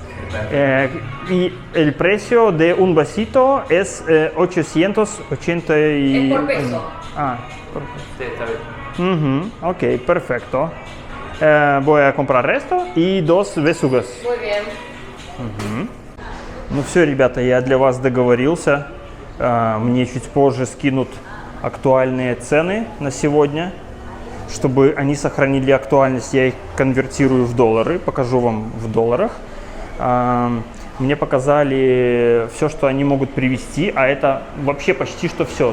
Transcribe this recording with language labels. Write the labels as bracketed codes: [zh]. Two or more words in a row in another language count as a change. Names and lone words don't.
[es] Y el precio de un vasito es 880 y... Es por peso. Por Sí, está bien. Ok, perfecto. Voy a comprar esto и dos besugos. Muy bien. [ru] Ну все, ребята, я для вас договорился. Мне чуть позже скинут актуальные цены на сегодня. Чтобы они сохранили актуальность, я их конвертирую в доллары, покажу вам в долларах. Мне показали все, что они могут привезти, а это вообще почти что все.